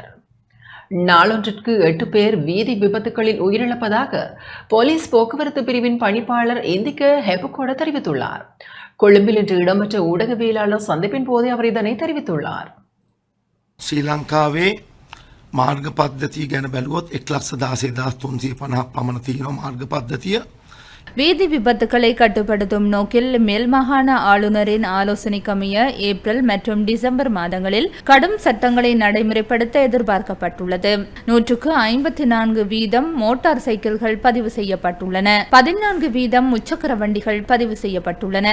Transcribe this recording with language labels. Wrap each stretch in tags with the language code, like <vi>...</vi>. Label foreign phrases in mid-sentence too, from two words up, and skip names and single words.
<ta>நாளொன்றிற்கு 8 பேர் வீதி விபத்துகளில் உயிரிழப்பதாக போலீஸ் போக்குவரத்து பிரிவின் பணிப்பாளர் இந்திக்க ஹெபகோட தெரிவித்துள்ளார். கொழும்பில் இன்று இடம்பெற்ற ஊடகவியலாளர் சந்திப்பின் போதே அவர் இதனை தெரிவித்துள்ளார்.</ta> <si>ශ්‍රී ලංකාවේ මාර්ග පද්ධතිය ගැන බැලුවොත් 1,16,350 පමණ තියෙනවා මාර්ග පද්ධතිය.</si> <ta>வீதி விபத்துக்களை கட்டுப்படுத்தும் நோக்கில் மேல் மாகாண ஆளுநரின் ஆலோசனைக்கமைய ஏப்ரல் மற்றும் டிசம்பர் மாதங்களில் கடும் சட்டங்களை நடைமுறைப்படுத்த எதிர்பார்க்கப்பட்டுள்ளது. 154% மோட்டார் சைக்கிள்கள் பதிவு செய்யப்பட்டுள்ளன. 14% முச்சக்கர வண்டிகள் பதிவு செய்யப்பட்டுள்ளன.</ta>